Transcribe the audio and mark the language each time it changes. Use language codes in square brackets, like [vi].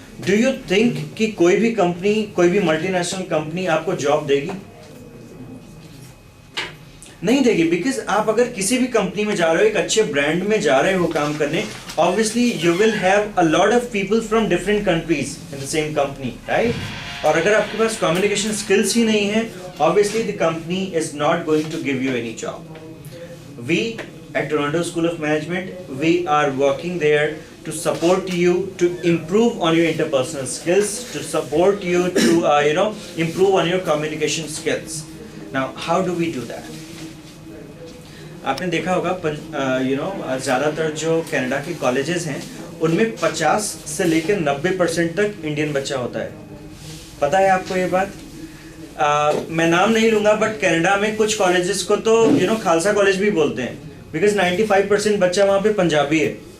[en] do you think [hi] कि कोई भी कंपनी, कोई भी मल्टीनेशनल कंपनी आपको जॉब देगी? नहीं देगी, बिकॉज आप अगर किसी भी कंपनी में जा रहे हो, एक अच्छे ब्रांड में जा रहे हो काम करने, [en] obviously you will have a lot of people from different countries in the same company, [hi] right. और अगर आपके पास कम्युनिकेशन स्किल्स ही नहीं है, [en] obviously the company is not going to give you any job. We at Toronto School of Management, we are working there to support you to improve on your interpersonal skills, to support you to improve on your communication skills. Now how do we do that? [hi] आपने देखा होगा ज़्यादातर जो Canada के colleges हैं उनमें 50 से लेकर 90% तक इंडियन बच्चा होता है. पता है आपको ये बात? मैं नाम नहीं लूंगा बट कनाडा में कुछ कॉलेजेस को तो खालसा कॉलेज भी बोलते हैं बिकॉज 95% बच्चा वहाँ पे पंजाबी है.